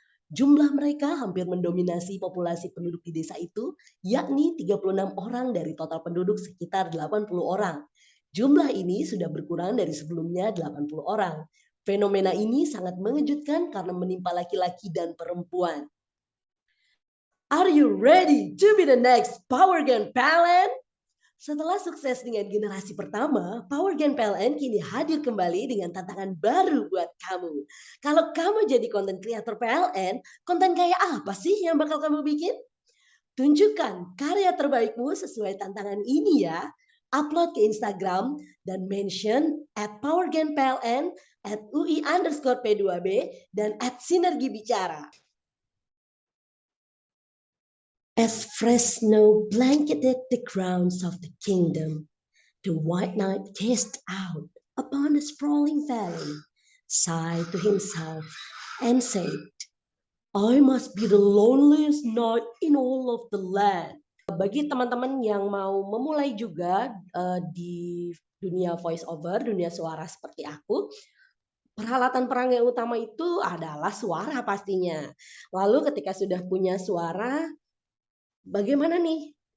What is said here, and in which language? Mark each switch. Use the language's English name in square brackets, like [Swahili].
[Indonesian] Jumlah mereka hampir mendominasi populasi penduduk di desa itu, yakni 36 orang dari total penduduk sekitar 80 orang. Jumlah ini sudah berkurang dari sebelumnya 80 orang. Fenomena ini sangat mengejutkan karena menimpa laki-laki dan perempuan. [English] Are you ready to be the next Power Gen PLN? [Indonesian] Setelah sukses dengan generasi pertama, Power Gen PLN kini hadir kembali dengan tantangan baru buat kamu. Kalau kamu jadi konten kreator PLN, konten kayak apa sih yang bakal kamu bikin? Tunjukkan karya terbaikmu sesuai tantangan ini ya. Upload ke Instagram dan mention @PowerGenPLN, @UI_P2B, dan @Sinergi Bicara. [English] As fresh snow blanketed the grounds of the kingdom, the white knight gazed out upon the sprawling valley, sighed to himself, and said, I must be the loneliest knight in all of the land. [Indonesian] Bagi teman-teman yang mau memulai juga di dunia voice over, dunia suara seperti aku, peralatan perang yang utama itu adalah suara pastinya. Lalu ketika sudah punya suara, bagaimana nih?